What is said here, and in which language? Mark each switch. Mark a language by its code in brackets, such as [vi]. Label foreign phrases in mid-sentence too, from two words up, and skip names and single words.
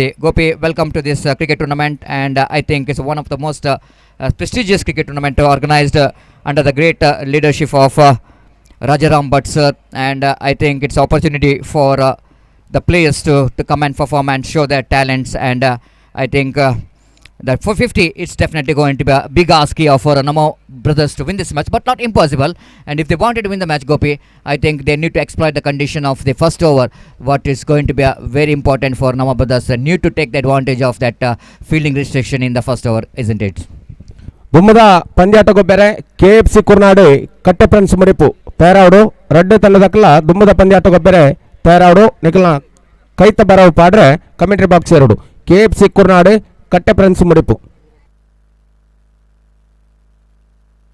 [en] Gopi, welcome to this cricket tournament, and I think it's one of the most prestigious cricket tournament organized under the great leadership of Rajaram Bhatt sir, and I think it's opportunity for the players to come and perform and show their talents, and I think that for 50 it's definitely going to be a big ask here for Namo brothers to win this match, but not impossible. And if they wanted to win the match, Gopi, I think they need to exploit the condition of the first over, what is going to be very important for Namo brothers. They need to take the advantage of that fielding restriction in the first over, isn't it? [tcy] ದುಮ್ಮದ ಪಂದ್ಯಾಟಕ್ಕೂ ಬೇರೆ KFC ಕುರ್ನಾಡು ಕಟ್ಟೆ ಫ್ರೆಂಡ್ಸ್ ಮುಡಿಪು ತಯಾರಾಡು ರಡ್ಡು ತಂಡದಕ್ಕಲ ದುಮ್ಮದ ಪಂದ್ಯಾಟಕ್ಕೂ ಬೇರೆ ತಯಾರಾಡು ನಿಖಲ್ನ ಕೈತ ಬರವು ಪಾಡ್ರೆ [en] commentary box [tcy] ಎರಡು KFC ಕುರ್ನಾಡು ಕಟ್ಟೆ ಫ್ರೆಂಡ್ಸ್ ಮುಡಿಪು.